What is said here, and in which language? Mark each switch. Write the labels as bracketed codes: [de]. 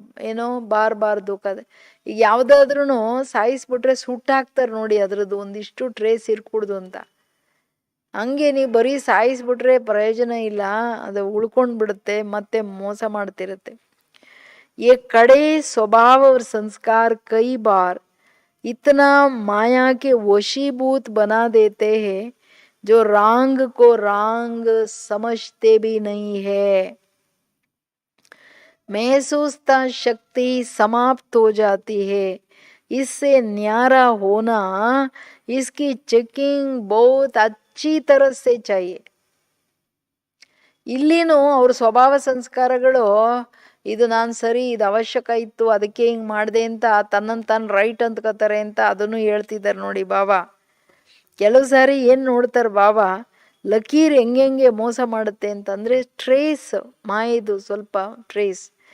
[kn] ಏನೋ ಬಾರ್ ದುಃಖದೆ. ಈಗ ಯಾವುದಾದ್ರೂ ಸಾಯಿಸ್ಬಿಟ್ರೆ ಸುಟ್ಟಾಕ್ತಾರೆ ನೋಡಿ, ಅದ್ರದ್ದು ಒಂದಿಷ್ಟು ಟ್ರೇಸ್ ಇರ್ಕೂಡ್ದು ಅಂತ. ಹಂಗೆ ನೀವು ಬರೀ ಸಾಯಿಸ್ಬಿಟ್ರೆ ಪ್ರಯೋಜನ ಇಲ್ಲ, ಅದು ಉಳ್ಕೊಂಡ್ಬಿಡುತ್ತೆ, ಮತ್ತೆ ಮೋಸ ಮಾಡ್ತಿರುತ್ತೆ. [hi] ये कड़े स्वभाव और संस्कार कई बार इतना माया के वशीभूत बना देते हैं जो रांग को रांग समझते भी नहीं है. महसूसता शक्ति समाप्त हो जाती है. इससे न्यारा होना, इसकी चेकिंग बहुत अच्छी तरह से चाहिए. [kn] ಇಲ್ಲಿನೂ ಅವ್ರ ಸ್ವಭಾವ ಸಂಸ್ಕಾರಗಳು, ಇದು ನಾನು ಸರಿ, ಇದು ಅವಶ್ಯಕ ಇತ್ತು, ಅದಕ್ಕೆ ಹಿಂಗೆ ಮಾಡಿದೆ ಅಂತ ತನ್ನನ್ನು ತಾನು ರೈಟ್ ಅಂದ್ಕೋತಾರೆ ಅಂತ ಅದನ್ನು ಹೇಳ್ತಿದ್ದಾರೆ ನೋಡಿ ಬಾಬಾ. ಕೆಲವು ಸಾರಿ ಏನು ನೋಡ್ತಾರೆ ಬಾಬಾ, ಲಕೀರ್ ಹೆಂಗೆ ಮೋಸ ಮಾಡುತ್ತೆ ಅಂತಂದರೆ ಟ್ರೇಸ್, ಮಾಯದು ಸ್ವಲ್ಪ ಟ್ರೇಸ್.